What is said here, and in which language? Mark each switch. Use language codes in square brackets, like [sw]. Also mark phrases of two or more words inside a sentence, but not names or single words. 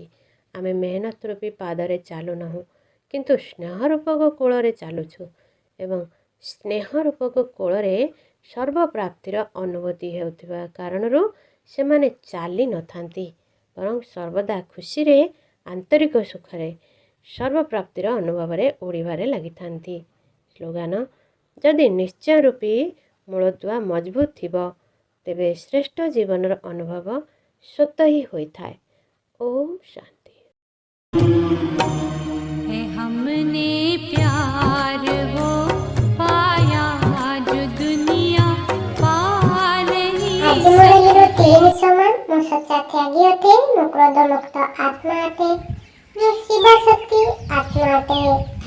[or] ଆମେ ମେହନତ ରୂପୀ ପାଦରେ ଚାଲୁନାହୁଁ, କିନ୍ତୁ ସ୍ନେହ ରୂପକ କୋଳରେ ଚାଲୁଛୁ ଏବଂ ସ୍ନେହ ରୂପକ କୋଳରେ ସର୍ବପ୍ରାପ୍ତିର ଅନୁଭୂତି ହେଉଥିବା କାରଣରୁ ସେମାନେ ଚାଲି ନଥାନ୍ତି, ବରଂ ସର୍ବଦା ଖୁସିରେ ଆନ୍ତରିକ ସୁଖରେ ସର୍ବପ୍ରାପ୍ତିର ଅନୁଭବରେ ଉଡ଼ିବାରେ ଲାଗିଥାନ୍ତି। ସ୍ଲୋଗାନ: ଯଦି ନିଶ୍ଚୟ ରୂପୀ ମୂଳଦୁଆ ମଜବୁତ ଥିବ ତେବେ ଶ୍ରେଷ୍ଠ ଜୀବନର ଅନୁଭବ ସ୍ୱତଃ ହିଁ ହୋଇଥାଏ। ଓମ୍ ଶାନ୍ତି। [hi] हमने प्यार वो पाया जो दुनिया पा रही। [or] ଆଜି ମୋର ହିରୋ ତିନି ସମାନ। ମୁଁ ସଚ୍ଚା ତ୍ୟାଗୀ ଅଟେ। ମୁଁ କ୍ରୋଧ ମୁକ୍ତ ଆତ୍ମା ଅଟେ। ମୁଁ ଶିବା ଶକ୍ତି ଆତ୍ମା ଅଟେ।